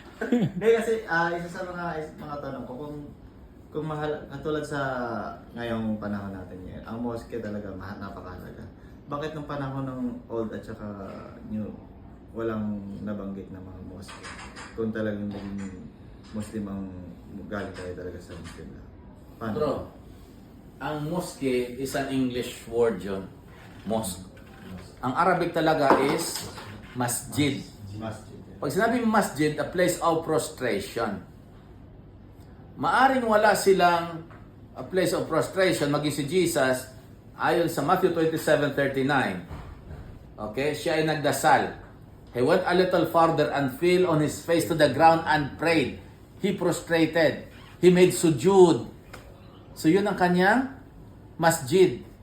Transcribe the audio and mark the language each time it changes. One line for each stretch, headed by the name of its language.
Filipino: Hindi kasi isa sa mga tanong ko kung mahal katulad sa ngayong panahon natin ngayon, ang mosque talaga napakahalaga. Bakit nung panahon ng old at saka new walang nabanggit na mga mosque? Kung talagang naging Muslim ang galing tayo talaga sa Muslim na. Paano?
English: bro, ang mosque is an English word yun.
Filipino: Mosque. Ang Arabic talaga is masjid. Masjid. Pag sinabing masjid,
English: a place of prostration.
Filipino: Maaring wala silang a place of prostration, maging si Jesus, ayon sa Matthew 27:39. Okay, siya ay nagdasal.
English: He went a little farther and fell on his face to the ground and prayed. He prostrated. He made sujud.
Filipino: So yun ang kanyang masjid.